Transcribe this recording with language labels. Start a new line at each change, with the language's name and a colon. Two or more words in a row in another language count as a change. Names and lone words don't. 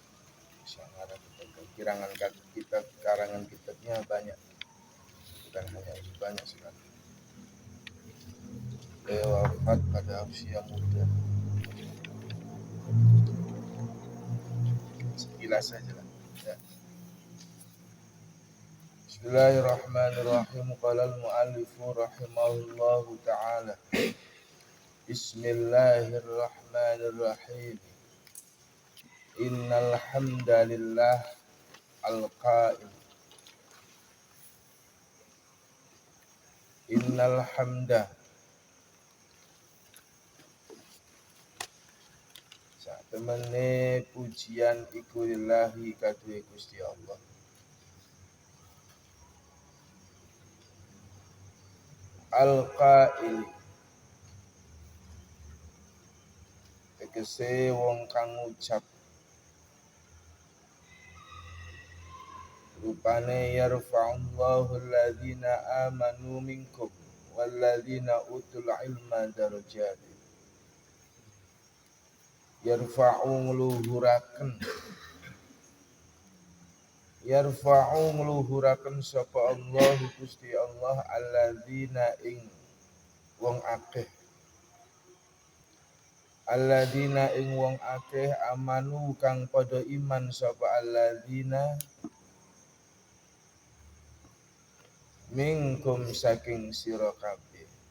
Indonesian: Karangan kitabnya banyak, bukan hanya itu, banyak sekali. Beliau wafat pada usia muda. Sekilas saja lah. Ya.
Arabic: بسم الله الرحمن الرحيم. قال المؤلف رحمه الله تعالى. بسم الله الرحمن الرحيم. إن الحمد لله القائل. إن الحمد,
Javanese: satemene pujian iku lillahi kaduwe Gusti Allah. Al-qa'il, tegese wong kang ngucap.
Arabic: rupane يرفع الله الذين آمنوا منكم والذين أوتوا العلم درجات.
Javanese: Yarfa'u ngluhuraken sapa Allah Gusti Allah alladzina ing wong akeh amanu kang padha iman sapa
Arabic: الذين منكم
Javanese: saking sira kabeh